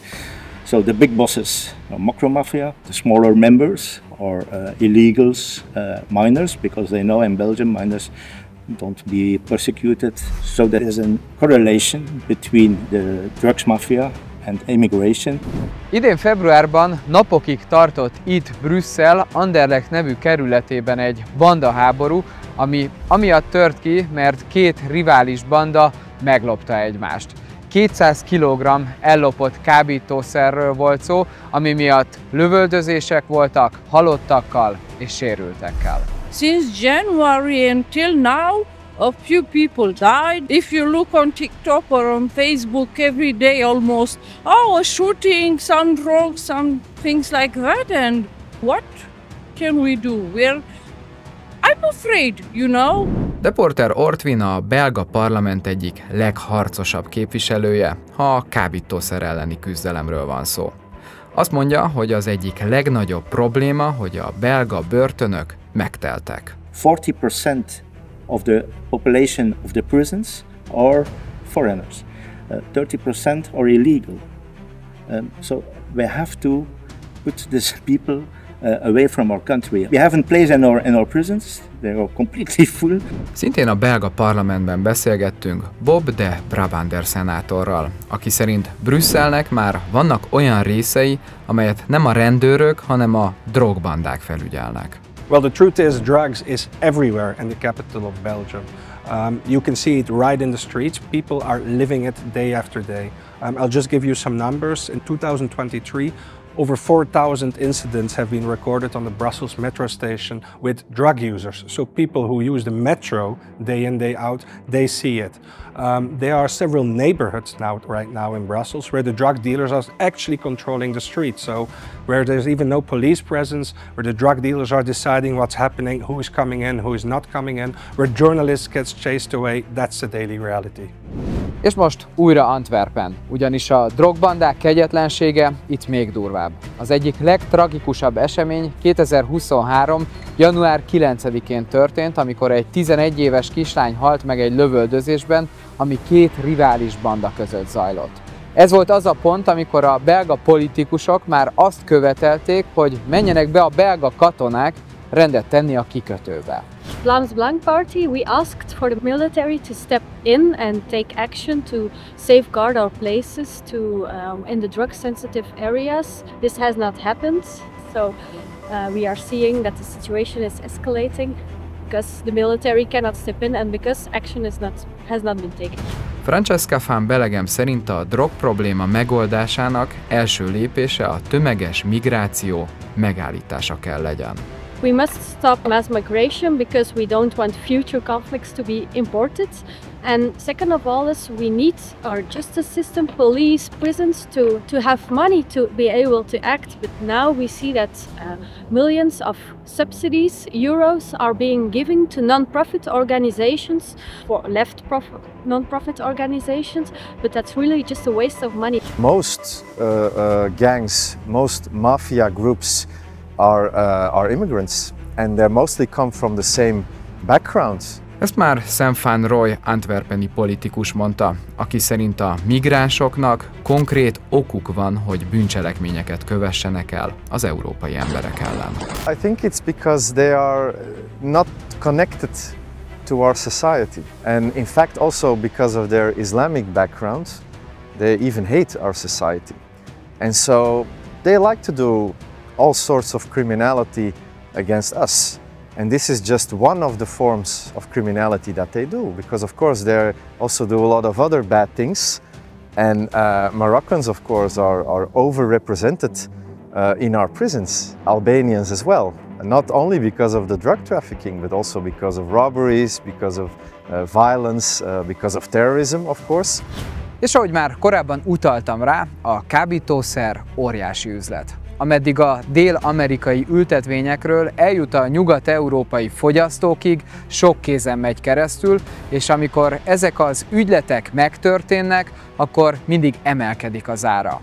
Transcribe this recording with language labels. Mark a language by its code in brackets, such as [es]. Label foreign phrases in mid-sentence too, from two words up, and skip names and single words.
[en] So the big bosses are Mocro Maffia, the smaller members are illegals, minors, because they know in Belgium minors don't be persecuted. So there is a correlation between the drugs mafia and immigration. [hu] Idén februárban napokig tartott itt Brüsszel Anderlecht nevű kerületében egy bandaháború, ami amiatt tört ki, mert két rivális banda meglopta egymást. 200 kg ellopott kábítószerről volt szó, ami miatt lövöldözések voltak halottakkal és sérültekkel. [en] Since January until now, a few people died. If you look on TikTok or on Facebook every day almost, a shooting, some drugs, some things like that, and what can we do? I'm afraid, you know. [hu] Riporter Ortvin a belga parlament egyik legharcosabb képviselője, ha a kábítószer elleni küzdelemről van szó. Azt mondja, hogy az egyik legnagyobb probléma, hogy a belga börtönök megteltek. [en] 40% of the population of the prisons are foreigners. 30% are illegal. So we have to put these people away from our country. We haven't place in our prisons. They are completely full. [hu] Szintén a belga parlamentben beszélgettünk Bob de Brabander szenátorral, aki szerint Brüsszelnek már vannak olyan részei, amelyet nem a rendőrök, hanem a drogbandák felügyelnek. [en] Well, the truth is, drugs is everywhere in the capital of Belgium. You can see it right in the streets. People are living it day after day. I'll just give you some numbers. In 2023, over 4,000 incidents have been recorded on the Brussels metro station with drug users. So people who use the metro day in, day out, they see it. There are several neighborhoods right now in Brussels where the drug dealers are actually controlling the street. So where there's even no police presence, where the drug dealers are deciding what's happening, who is coming in, who is not coming in, where journalists get chased away, that's the daily reality. [hu] És most újra Antwerpen, ugyanis a drogbandák kegyetlensége itt még durvább. Az egyik legtragikusabb esemény 2023. január 9-én történt, amikor egy 11 éves kislány halt meg egy lövöldözésben, ami két rivális banda között zajlott. Ez volt az a pont, amikor a belga politikusok már azt követelték, hogy menjenek be a belga katonák rendet tenni a kikötőbe. [en] Vlaams Belang Party, we asked for the military to step in and take action to safeguard our places in the drug-sensitive areas. This has not happened, so we are seeing that the situation is escalating because the military cannot step in and because action has not been taken. [hu] Francesca van Belegem szerint a drog probléma megoldásának első lépése a tömeges migráció megállítása kell legyen. [en] We must stop mass migration because we don't want future conflicts to be imported. And second of all is we need our justice system, police, prisons to have money to be able to act. But now we see that millions of subsidies, euros, are being given to non-profit organizations, for non-profit organizations, but that's really just a waste of money. Most gangs, most mafia groups are immigrants, and they mostly come from the same backgrounds. [hu] Ezt már Sam van Roy antwerpeni politikus mondta, aki szerint a migránsoknak konkrét okuk van, hogy bűncselekményeket kövessenek el az európai emberek ellen. [en] I think it's because they are not connected to our society, and in fact also because of their Islamic background, they even hate our society, and so they like to do all sorts of criminality against us. And this is just one of the forms of criminality that they do, because of course they also do a lot of other bad things, and Moroccans of course are overrepresented in our prisons, Albanians as well, and not only because of the drug trafficking, but also because of robberies, because of violence, because of terrorism of course. [hu] És ahogy már korábban utaltam rá, a kábítószer óriási üzlet. Ameddig a dél-amerikai ültetvényekről eljut a nyugat-európai fogyasztókig, sok kézen megy keresztül, és amikor ezek az ügyletek megtörténnek, akkor mindig emelkedik az ára.